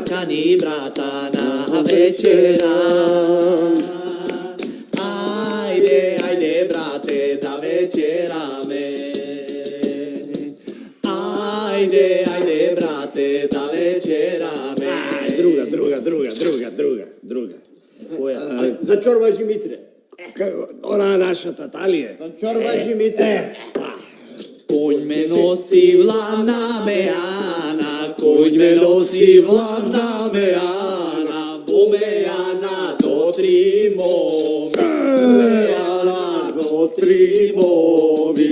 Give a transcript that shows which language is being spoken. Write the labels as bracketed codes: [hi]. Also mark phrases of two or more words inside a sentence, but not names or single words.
[mk] ni brata na večera. Ajde, ajde brate da večerame. Ajde, ajde brate da večerame. Друга. Која? За чорбаджи Митре. Она нашата талија. За чорбаджи Митре. Конј ме носи влана меана, конј ме носи влана меана, во меана до три мови, меана до три мови.